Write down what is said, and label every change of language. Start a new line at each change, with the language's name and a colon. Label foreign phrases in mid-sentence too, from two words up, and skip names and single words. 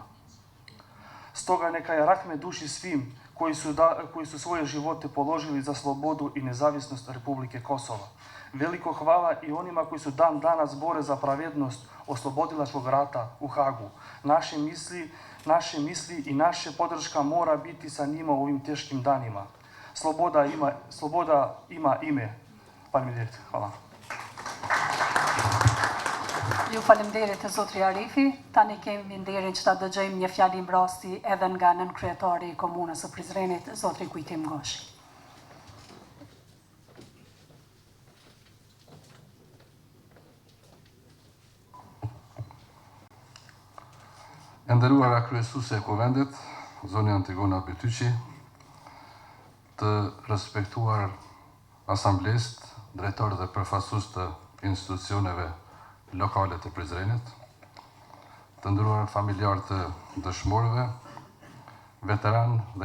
Bosnian: Stoga neka je rahmet duši svim koji su svoje živote položili za slobodu i nezavisnost Republike Kosova. Veliko hvala i onima koji su dan danas bore za pravednost oslobodilačkog rata u Hagu. Naše misli i naša podrška mora biti sa njima u ovim teškim danima. Sloboda ima ime.
Albanian: Faleminderit. Hvala. Ju falemderit të zotri Arifi, tani kemi nderin që ta dëgjojmë një fjalë mbrasti edhe nga nënkryetari i komunës së Prizrenit, zotri Kujtim Gashi. E nderuara kryesuese e Kuvendit, zoni Antigona Betyqi, të respektuar asamblesë, drejtorë dhe përfaqësues të institucioneve lokale të Prizrenit, të nderuar familjarë të dëshmorëve, veteran dhe